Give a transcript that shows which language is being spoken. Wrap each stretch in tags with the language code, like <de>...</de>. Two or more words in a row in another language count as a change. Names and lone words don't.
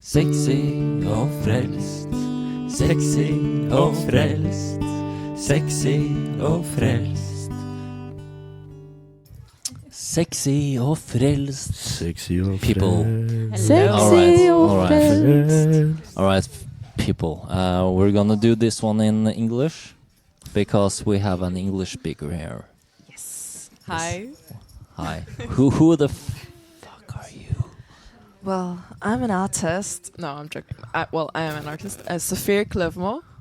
<no>Sexy og frelst, sexy og frelst, sexy og frelst. Sexy og frelst. Sexy og</no> <en>people.</en> <no>Sexy og frelst.</no> <en>Alright, people. We're gonna do this one in English because we have an English speaker here. Yes. Hi. Hi. Who the fuck are you? Well, I'm an artist. No, I'm joking. I am an artist. Saphir Klevmo.</en>